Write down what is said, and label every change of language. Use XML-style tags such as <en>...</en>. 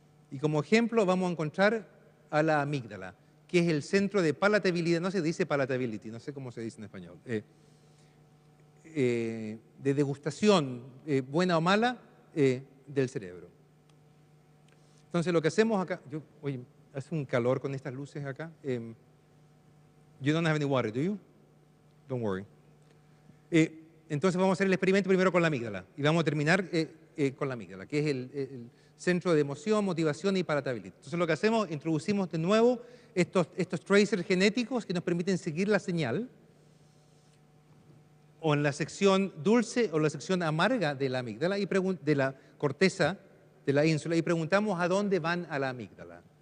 <es>Y como ejemplo vamos a encontrar a la amígdala, que es el centro de palatabilidad, no se dice palatability, no sé cómo se dice en español, de degustación, buena o mala, del cerebro. Entonces lo que hacemos acá, oye, hace un calor con estas luces acá.</es> <en>You don't have any water, do you? Don't worry.</en> <es>Entonces vamos a hacer el experimento primero con la amígdala y vamos a terminar con la amígdala, que es el centro de emoción, motivación y palatabilidad. Entonces lo que hacemos, introducimos de nuevo estos tracers genéticos que nos permiten seguir la señal o en la sección dulce o la sección amarga de la amígdala y de la corteza de la ínsula y preguntamos a dónde van a la amígdala.</es>